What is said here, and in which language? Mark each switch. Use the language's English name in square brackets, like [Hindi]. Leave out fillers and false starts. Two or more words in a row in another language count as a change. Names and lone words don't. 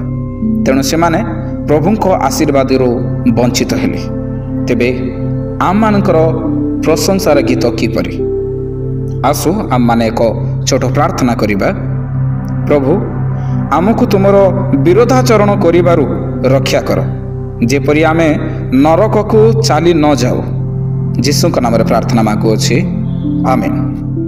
[Odia] ତେଣୁ ସେମାନେ ପ୍ରଭୁଙ୍କ ଆଶୀର୍ବାଦ ବଞ୍ଚିତ ହେଲେ। ତେବେ ଆମ ମାନଙ୍କର ପ୍ରଶଂସାର ଗୀତ କିପରି? ଆସ ଆମ ମାନେ ଏକ ଛୋଟ ପ୍ରାର୍ଥନା କରିବା। ପ୍ରଭୁ ଆମକୁ ତୁମର ବିରୋଧାଚରଣ କରିବାରୁ ରକ୍ଷା କର, ଯେପରି ଆମେ ନରକକୁ ଚାଲି ନ ଯାଉ। ଯୀଶୁ ନାମ ପ୍ରାର୍ଥନା ମାଗୁଅଛି, ଆମେନ।